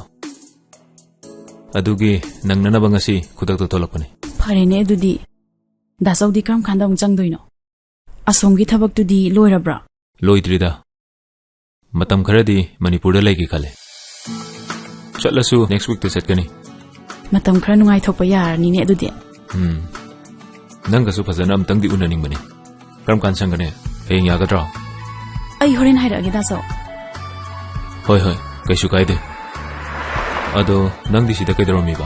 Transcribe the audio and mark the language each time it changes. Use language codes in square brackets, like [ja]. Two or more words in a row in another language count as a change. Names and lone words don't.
[mni] Adugi nang nanaba ngasi khudak to tolapani. ꯐꯔꯦꯅꯦ ꯑꯗꯨꯗꯤ ꯗꯥꯁꯧꯗꯤ ꯀꯔꯝ ꯀꯥꯟꯗ ꯑꯃꯨꯛ ꯆꯪꯗꯣꯏꯅꯣ ꯑꯁꯣꯝꯒꯤ ꯊꯕꯛꯇꯨꯗꯤ ꯂꯣꯏꯔꯕ꯭ꯔꯥ Loidrida. Matam kharadi Manipurda legi khale. Chatlasu [en] next week [mni] to setkani. ꯃꯇꯝ ꯈꯔ ꯅꯨꯡꯉꯥꯏꯊꯣꯛꯄ ꯌꯥꯔꯅꯤꯅꯦ ꯑꯗꯨꯗꯤ Nangasu fazana amtangdi unaning bani. Karam kan sangane. Hayeng yagadra. ꯑꯩ ꯍꯣꯔꯦꯟ ꯍꯥꯏꯔꯛꯑꯒꯦ ꯗꯥꯁꯧ Hoi kaisu kaide. Ado nangdi sida kaidaromi ba.